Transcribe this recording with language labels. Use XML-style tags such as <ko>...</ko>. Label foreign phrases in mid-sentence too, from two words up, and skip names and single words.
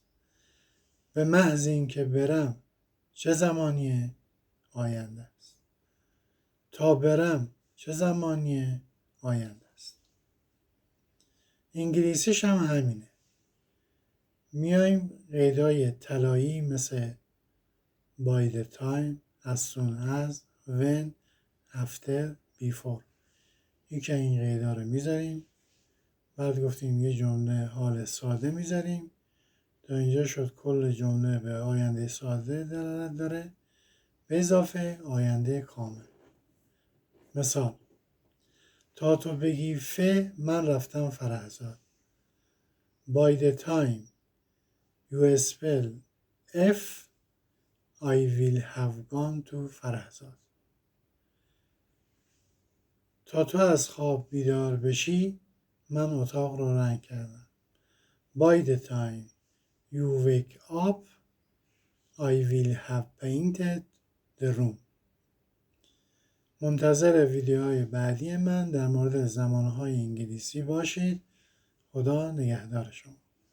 <fa>به محض اینکه برم چه زمانیه؟ آینده است. تا برم چه زمانیه؟ آینده است. انگلیسیش هم همینه. میایم قیدای طلایی مثل</fa> <en>by the time, as soon as, when, after, before</en> <fa>یکی این قیدا رو میذاریم. بعد گفتیم یه جمله حال ساده میذاریم. تا اینجا شد کل جمله به آینده ساده دلالت داره به اضافه آینده کامل. مثال: تا تو بگی ف من رفتم فرهزاد.</fa> <en>By the time you spell F I will have gone to فرهزاد.</en> <fa>تا تو از خواب بیدار بشی من اتاق رو رنگ کردم.</fa> <en>By the time you wake up I will have painted the room.</en> <fa>منتظر ویدیوهای بعدی من در مورد زمانهای انگلیسی باشید. خدا نگهدار شما.</fa>